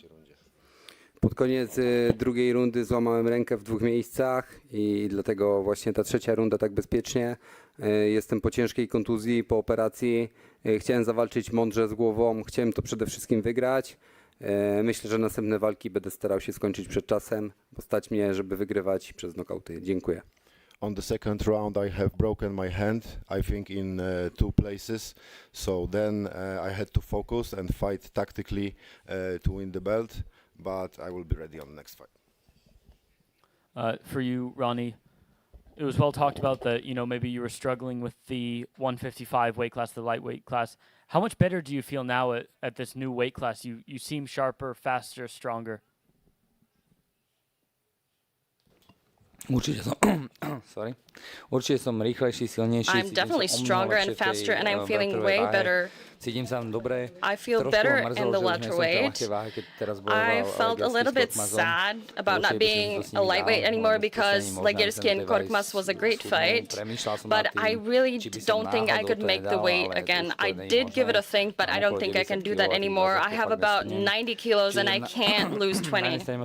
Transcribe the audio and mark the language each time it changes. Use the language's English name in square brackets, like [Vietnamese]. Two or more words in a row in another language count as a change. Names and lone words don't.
[Polish] Pod koniec drugiej rundy złamałem rękę w 2 miejscach i dlatego właśnie ta trzecia runda tak bezpiecznie. Jestem po ciężkiej kontuzji, po operacji. Chciałem zawalczyć mądrze z głową, chciałem to przede wszystkim wygrać. Myślę, że następne walki będę starał się skończyć przed czasem, bo stać mnie, żeby wygrywać przez nokauty. Dziękuję. [English] On the second round, I have broken my hand, I think in 2 places. So then I had to focus and fight tactically to win the belt, but I will be ready on the next fight. For you, Ronnie, it was well talked about that, you know, maybe you were struggling with the 155 weight class, the lightweight class. How much better do you feel now at this new weight class? You seem sharper, faster, stronger. [Slovak] Určite som rýchlejší, silnejší. [English] I'm definitely stronger and faster, and I'm feeling way better. [Slovak] Cítim sa dobre. [English] I feel better in the welterweight. I felt a little bit sad about not being a lightweight anymore because Legersky and Korkmaz was a great fight, but I really don't think I could make the weight again. I did give it a think, but I don't think I can do that anymore. I have about 90 kilos and I can't lose 20.